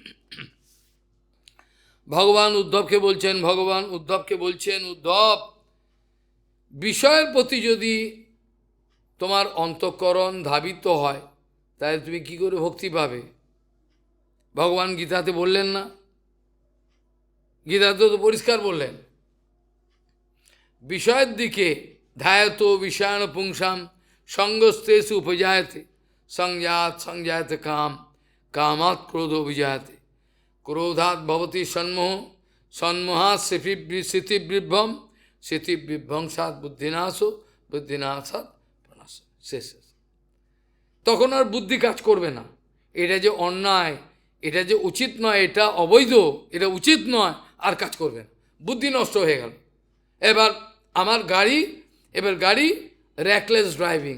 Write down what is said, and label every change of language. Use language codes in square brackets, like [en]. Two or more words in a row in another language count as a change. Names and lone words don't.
[bn] ভগবান উদ্ধবকে বলছেন উদ্ধব, বিষয়ের প্রতি যদি তোমার অন্তঃকরণ ধাবিত হয়, তাহলে তুমি কি করে ভক্তি পাবে? ভগবান গীতাতে বললেন না? গীতাতে তো পরিষ্কার বললেন, বিষয়ের দিকে [sa] ধ্যায়ত বিষয়ান পুংসাম সঙ্গস্তেষু উপজায়তে সংজায়তে কাম কামাৎ ক্রোধ অভিজায়তে ক্রোধাৎ ভবতি সন্মোহ সন্মোহাৎ স্মৃতিবিভ্রম স্মৃতিবিভ্রংসাৎ বুদ্ধিনাশো বুদ্ধিনাশাৎ প্রণাশ। [bn] শেষ। তখন আর বুদ্ধি কাজ করবে না, এটা যে অন্যায়, এটা যে উচিত নয়, এটা অবৈধ, এটা উচিত নয়, আর কাজ করবে না, বুদ্ধি নষ্ট হয়ে গেল। এবার আমার গাড়ি, এবার গাড়ি [en] reckless driving.